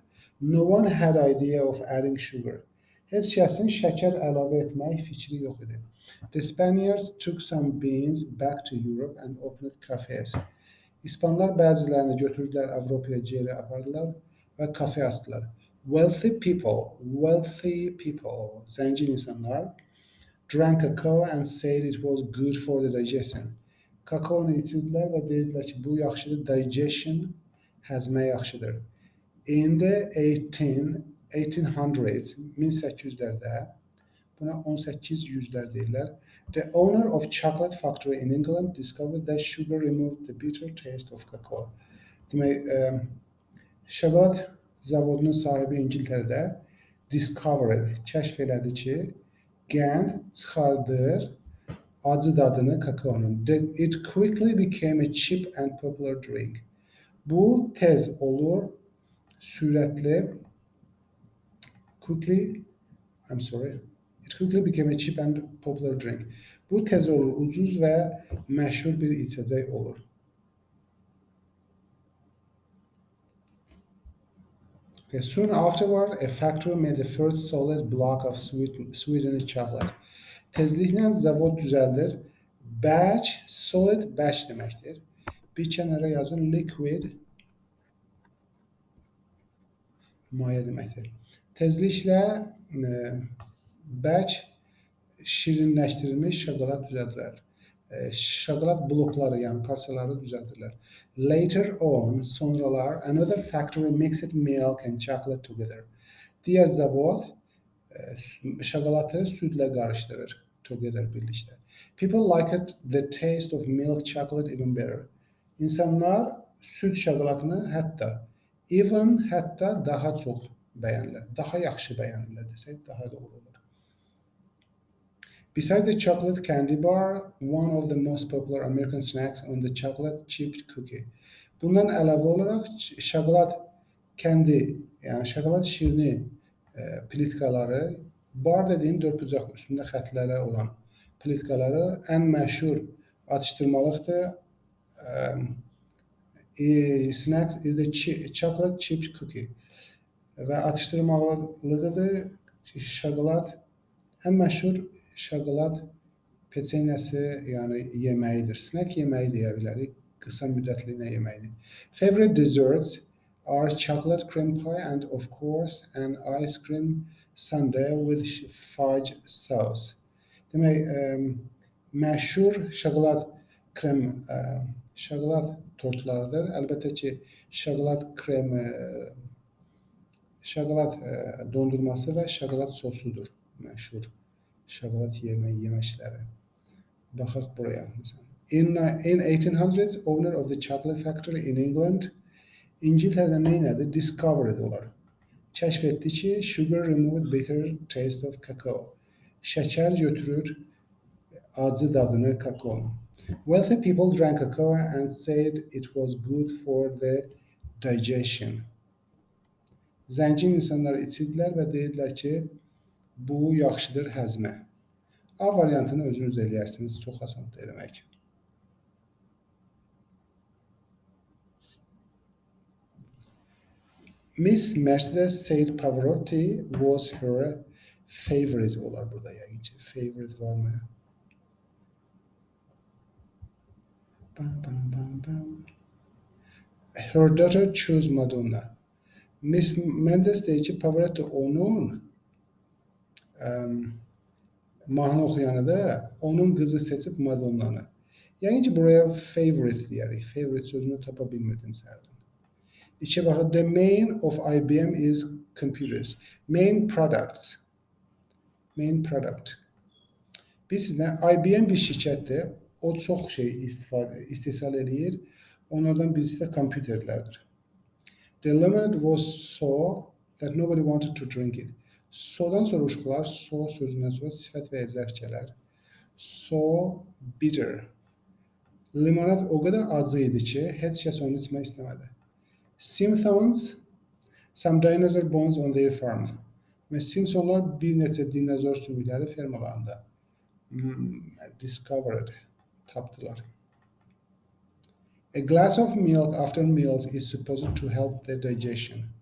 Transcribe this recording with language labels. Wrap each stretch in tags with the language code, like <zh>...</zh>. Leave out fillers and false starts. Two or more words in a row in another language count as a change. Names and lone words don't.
<en>No one had idea of adding sugar.</en> <az>Heç kəsin şəkər əlavə etmək fikri yox idi.</az> <en>The Spaniards took some beans back to Europe and opened cafes.</en> <az>İspanlar bəzilərini götürdülər Avropaya geri apardılar və kafe açdılar.</az> <en>Wealthy people,</en> <az>zəngin insanlar,</az> <en>drank cacao and said it was good for the digestion.</en> <az>Kakaonu içirdilər və dedilər ki, bu yaxşıdır, digestion, həzmə yaxşıdır.</az> <en>In the 1800s,</en> <az>1800-lərdə Buna 18 yüzlər deyirlər.</az> <en>The owner of chocolate factory in England discovered that sugar removed the bitter taste of cacao.</en> <az>Demək, şokolad zavodunun sahibi İngiltərədə discovered, kəşf elədi ki, qənd çıxardır acı dadını kakaonun.</az> <en>It quickly became a cheap and popular drink.</en> <az>Bu tez olur, sürətli,</az> <en>quickly, I'm sorry, it quickly became a cheap and popular drink.</en> <az>Bu tez olur, ucuz və məşhur bir içəcək olur.</az> <en>Okay, soon afterward, a factory made the first solid block of sweetened chocolate.</en> <az>Tezliklə zavod düzəldir. Bərk, solid, bərk deməkdir. Bir kənara yazın, liquid, maye deməkdir. Tezliklə bərk şirinləşdirilmiş şokolad düzəldirlər. Şokolad blokları, yəni parçaları düzəldirlər.</az> <en>Later on, sonralar, another factory mixed milk and chocolate together.</en> <az>Digər zavod şokoladı südlə qarışdırır, together birlikdə.</az> <en>People liked the taste of milk chocolate even better.</en> <az>İnsanlar süd şokoladını hətta daha çox bəyənirlər, daha yaxşı bəyənirlər desək, daha doğru olur.</az> <en>Besides the chocolate candy bar, one of the most popular American snacks on the chocolate chip cookie.</en> <az>Bundan əlavə olaraq şokolad candy, yəni şokolad şirini plitkaları, bar dediyin dördbucaq üstündə xətləri olan plitkaları ən məşhur atışdırmalıqdır.</az> <en>Snacks is the chocolate chip cookie.</en> <az>Və atışdırmalığıdır şokolad, ən məşhur şokolad peçenyası, yəni yeməyidir. Snack yeməyi deyə bilərik, qısa müddətli yeməyidir.</az> <en>Favorite desserts are chocolate cream pie and of course an ice cream sundae with fudge sauce.</en> <az>Demək, məşhur şokolad krem, şokolad tortlarıdır. Əlbəttə ki, şokolad kremi, şokolad dondurması və şokolad sosudur məşhur şokolad yeməkləri. Baxaq buraya.</az> <en>In 1800s, owner of the chocolate factory in England,</en> <az>İngiltərədə nə elədi? Discovered olar. Kəşf etdi ki,</az> <en>sugar removed bitter taste of cacao.</en> <az>Şəkər götürür acı dadını kakaonun. Wealthy people drank cacao and said it was good for the digestion. Zəngin insanlar içirdilər və deyirlər ki, bu yaxşıdır həzmə. A variantını özünüz eləyərsiniz, çox asandır eləmək.</az> <en>Miss Mercedes said Pavarotti was her favorite</en> <az>olar burada yəqin ki. Favorite varmı?</az> <en>Her daughter chose Madonna.</en> <az>Miss Mendes deyir ki, Pavarotti onun mahnı oxuyanıdır, onun qızı seçib Madonnanı. Yəni ki, buraya favorite deyərik. Favorite sözünü tapa bilmirdim sərdən. İki baxın,</az> <en>the main of IBM is computers. Main products. Main product.</en> <az>Bilirsinizdə, IBM bir şirkətdir. O çox şey istehsal eləyir. Onlardan birisi də kompüterlərdir.</az> <en>The lemonade was so that nobody wanted to drink it.</en> <az>Sodan sonra uşaqlar, so sözündən sonra sifət və zərf gələr.</az> <en>So bitter.</en> <az>Limonad o qədər acı idi ki, heç kəs onu içmək istəmədi.</az> <en>Simpsons, some dinosaur bones on their farm.</en> <az>Və Simpsonlar bir neçə dinozor sümükləri fermalarında discovered, tapdılar.</az> <en>A glass of milk after meals is supposed to help the digestion.</en>